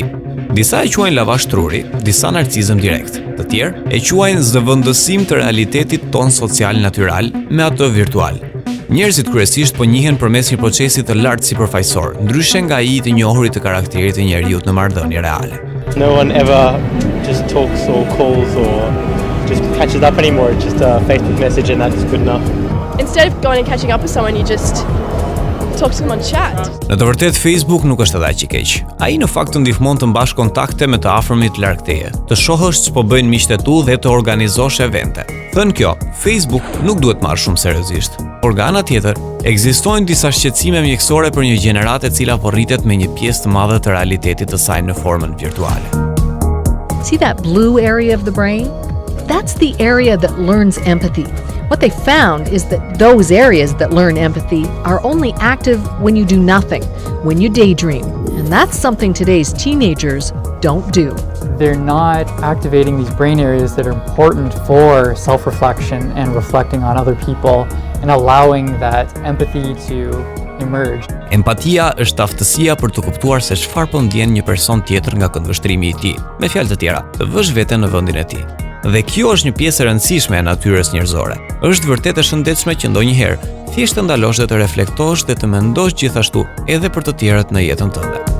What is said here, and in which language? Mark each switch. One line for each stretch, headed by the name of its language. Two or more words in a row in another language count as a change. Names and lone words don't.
Albanian: Disa e quajnë lavash truri, disa narcizëm direkt. Të tjerë e quajnë zëvendësim të realitetit ton social natyral me atë virtual. Njerëzit kryesisht po njihen përmes një procesi të lartë sipërfaqësor, ndryshe nga ai të njohurit të karakterit të njeriu në marrëdhënie reale.
English: No one ever just talks or calls or just catches up anymore. It's just a Facebook message and that's good enough. Instead of going and catching up with someone, you just talk to them on chat.
Albanian: Në të vërtetë Facebook nuk është edhe aq i keq. Ai në fakt të ndihmon të mbash kontakte me të afërmit larg teje, të shohësh ç'po bëjnë miqtë tu dhe të organizosh evente. Thënë kjo, Facebook nuk duhet marrë shumë seriozisht. Por nga ana tjetër, ekzistojnë disa shqetësime mjekësore për një gjeneratë e cila po rritet me një pjesë të madhe të realitetit të saj në formën virtuale.
English: See that blue area of the brain? That's the area that learns empathy. What they found is that those areas that learn empathy are only active when you do nothing, when you daydream. And that's something today's teenagers don't do. They're not activating these brain areas that are important for self-reflection and reflecting on other people and allowing that empathy to emerge.
Albanian: Empatia është aftësia për të kuptuar se çfarë po ndjen një person tjetër nga këndvështrimi i tij. Me fjalë të tjera, të vësh veten në vendin e tij. Dhe kjo është një pjesë e rëndësishme e natyrës njerëzore. Është vërtet e shëndetshme që ndonjëherë thjesht të ndalosh dhe të reflektosh dhe të mendosh gjithashtu edhe për të tjerët në jetën tënde.